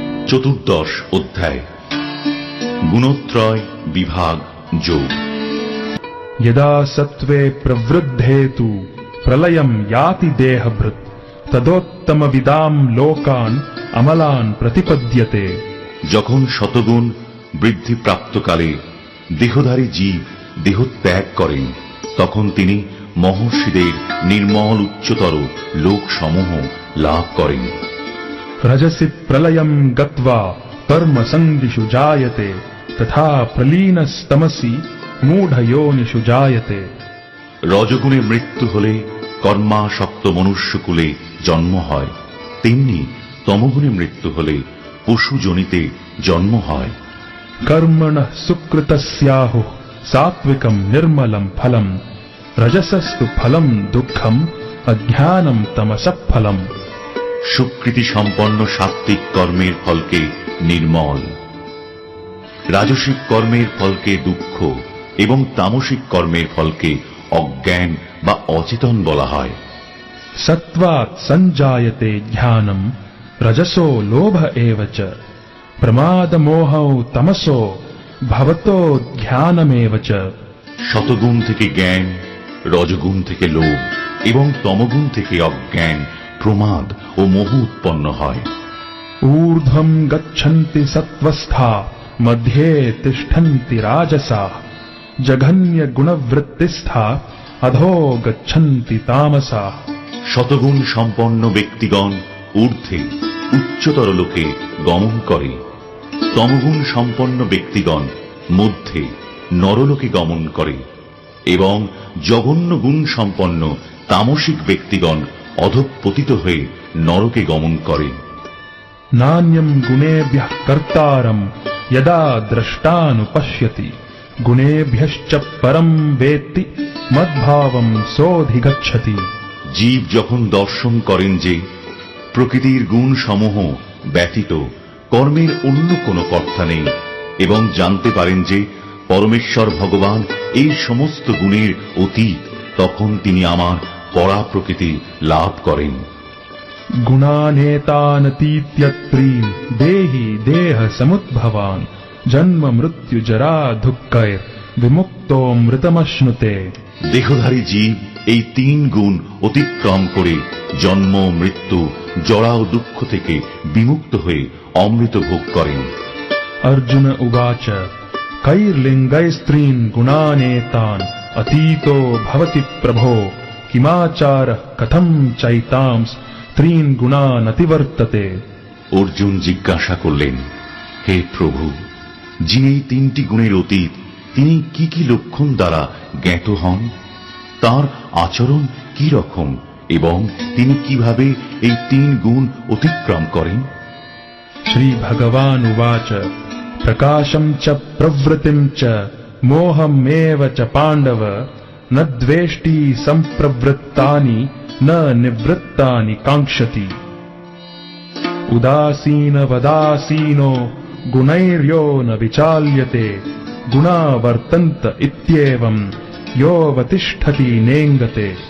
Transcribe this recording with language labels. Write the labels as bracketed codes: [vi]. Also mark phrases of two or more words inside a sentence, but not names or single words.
[bn] চতুর্দশ অধ্যায় গুণত্রয় বিভাগ যোগ। [sa] यदा सत्त्वे प्रवृद्धे तु प्रलयम् याति देहभृत् तदोत्तमविदाम् लोकान् अमलान् प्रतिपद्यते। [bn] যখন শতগুণ বৃদ্ধি প্রাপ্তকালে দেহধারী জীব দেহত্যাগ করেন, তখন তিনি মহর্ষিদের নির্মল উচ্চতর লোকসমূহ লাভ করেন। [sa] रजसि प्रलयम् गत्वा कर्मसङ्गिषु जायते तथा प्रलीनस्तमसि मूढयोनिषु जायते। [bn] রজগুণে মৃত্যু হলে কর্মাসক্ত মনুষ্যকুলে জন্ম হয়, তেমনি তমগুণে মৃত্যু হলে পশু জনিতে জন্ম হয়। [sa] कर्मणः सुकृतस्याहुः सात्विकम् निर्मलम् फलम् रजसस्तु फलम् दुःखम् अज्ञानम् तमसः फलम्। [bn] সুকৃতি সম্পন্ন সাত্ত্বিক কর্মের ফলকে নির্মল, রাজসিক কর্মের ফলকে দুঃখ এবং তামসিক কর্মের ফলকে অজ্ঞান বা অচেতন বলা হয়। [sa] सत्त्वात् सञ्जायते ज्ञानम् रजसो लोभ एव च प्रमादमोहौ तमसो भवतो ज्ञानमेव च। [bn] শতগুণ থেকে জ্ঞান, রজগুণ থেকে লোভ এবং তমগুণ থেকে অজ্ঞান, প্রমাদ ও মোহ উৎপন্ন হয়। [sa] ऊर्ध्वम् गच्छन्ति सत्त्वस्था मध्ये तिष्ठन्ति राजसाः जघन्य गुणवृत्तिस्था अधो गच्छन्ति तामसाः। [bn] শতগুণ সম্পন্ন ব্যক্তিগণ ঊর্ধ্বে উচ্চতর লোকে গমন করে, তমগুণ সম্পন্ন ব্যক্তিগণ মধ্যে নরলোকে গমন করে এবং জঘন্য গুণ সম্পন্ন তামসিক ব্যক্তিগণ অধঃপতিত হয়ে নরকে গমন করে। [sa] नान्यम् गुणेभ्यः कर्तारम् यदा द्रष्टानुपश्यति गुणेभ्यश्च परम् वेत्ति मद्भावम् सोऽधिगच्छति। [bn] জীব যখন দর্শন করেন যে প্রকৃতির গুণ সমূহ ব্যতীত কর্মের অন্য কোনো কর্তা নেই এবং জানতে পারেন যে পরমেশ্বর ভগবান এই সমস্ত গুণের অতীত, তখন তিনি আমার পরা প্রকৃতি লাভ করেন। [sa] गुणानेतानतीत्यत्रीन् देहि देह समुद्भवान् जन्म मृत्यु जरा दुःखैर् विमुक्तो मृतमश्नुते। [bn] দেহধারী জীব এই তিন গুণ অতিক্রম করে জন্ম, মৃত্যু, জরা ও দুঃখ থেকে বিমুক্ত হয়ে অমৃত ভোগ করেন। [sa] अर्जुन उवाच कैर्लिङ्गैस्त्रीन् गुणानेतान् अतीतो भवति प्रभो किमाचारः कथम् चैतांस् त्रीन् गुणान् अतिवर्तते। [bn] অর্জুন জিজ্ঞাসা করলেন, হে প্রভু, যিনি এই তিনটি গুণের অতীত, তিনি কি কি লক্ষণ দ্বারা জ্ঞাত হন, তার আচরণ কি রকম এবং তিনি কিভাবে এই তিন গুণ অতিক্রম করেন। [sa] श्रीभगवान् उवाच प्रकाशम् च प्रवृत्तिम् च मोहमेव च पाण्डव न द्वेष्टि सम्प्रवृत्तानि न निवृत्तानि काङ्क्षति। उदासीनवदासीनो गुणैर्यो न विचाल्यते गुणा वर्तन्त इत्येवम् योऽवतिष्ठति नेङ्गते।